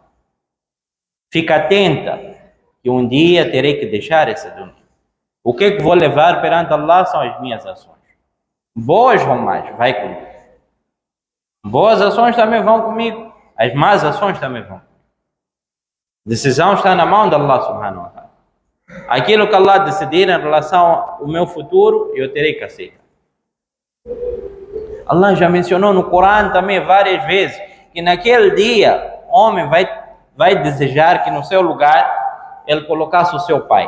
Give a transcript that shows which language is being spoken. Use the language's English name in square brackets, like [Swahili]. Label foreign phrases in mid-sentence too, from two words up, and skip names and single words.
[Portuguese] Fica atenta que um dia terei que deixar essa dunya. O que é que vou levar perante Allah são as minhas ações. Boas ou más, vai comigo. Boas ações também vão comigo. As más ações também vão. A decisão está na mão de Allah [Arabic] سبحانه وتعالى. [Portuguese] Aquilo que Allah decidir em relação ao meu futuro, eu terei que aceitar. Allah já mencionou no Corão também várias vezes que naquele dia o homem vai desejar que no seu lugar ele colocasse o seu pai.